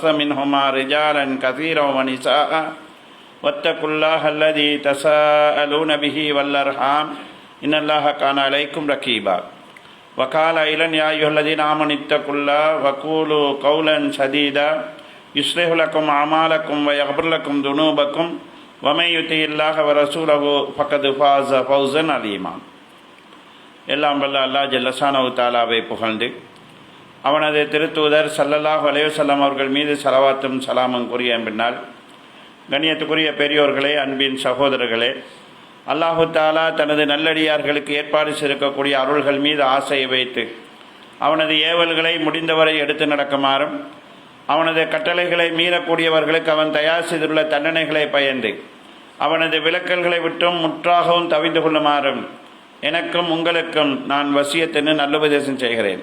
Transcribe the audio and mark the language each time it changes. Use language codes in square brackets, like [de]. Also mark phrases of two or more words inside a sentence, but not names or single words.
[ar] منهما رجالا كثيرا ونساء واتقوا الله الذي تساءلون به والأرحام إن الله كان عليكم رقيبا وقال أيضا يا أيها الذين آمنوا اتقوا الله وقولوا قولا سديدا يصلح لكم أعمالكم ويغفر لكم ذنوبكم ومن يطع الله ورسوله فقد فاز فوزا عظيما. [ta] எல்லாம் வல்ல அல்லாஹ் ஜல்லஷானஹு தஆலாவை புகழ்ந்து அவனது திருத்தூதர் [ar] صلى الله عليه وسلم [ta] அவர்கள் மீது ஸலவாத்தும் ஸலாமும் கூறிய பின்னால் கண்ணியத்துக்குரிய பெரியோர்களே, அன்பின் சகோதரர்களே, அல்லாஹு தாலா தனது நல்லடியார்களுக்கு ஏற்பாடு செய்திருக்கக்கூடிய அருள்கள் மீது ஆசையை வைத்து அவனது ஏவல்களை முடிந்தவரை எடுத்து நடக்குமாறும் அவனது கட்டளைகளை மீறக்கூடியவர்களுக்கு அவன் தயார் செய்துள்ள தண்டனைகளை பயந்து அவனது விலக்கல்களை விட்டும் முற்றாகவும் தவிந்து கொள்ளுமாறும் எனக்கும் உங்களுக்கும் நான் வசியத்தென்று நல்லுபதேசம் செய்கிறேன்.